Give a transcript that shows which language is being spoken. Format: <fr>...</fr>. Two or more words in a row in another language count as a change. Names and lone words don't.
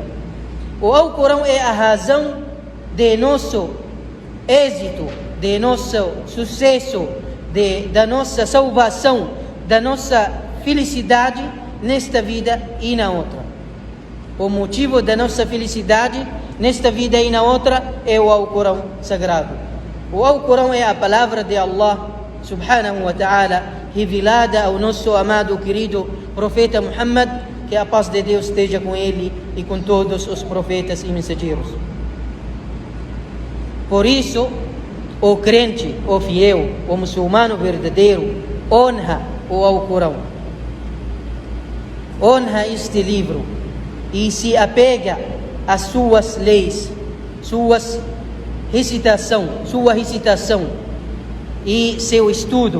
<pt>O Alcorão é a razão de nosso êxito, de nosso sucesso, da nossa salvação, da nossa felicidade nesta vida e na outra. O motivo da nossa felicidade nesta vida e na outra é o Alcorão Sagrado. O Alcorão é a palavra de Allah</pt> <ar>سبحانه وتعالى,</ar> <pt>revelada ao nosso amado, querido profeta Muhammad, que a paz de Deus esteja com ele e com todos os profetas e mensageiros. Por isso, o crente, o fiel, o muçulmano verdadeiro, honra o Alcorão, honra este livro e se apega às suas leis, sua recitação e seu estudo.</pt>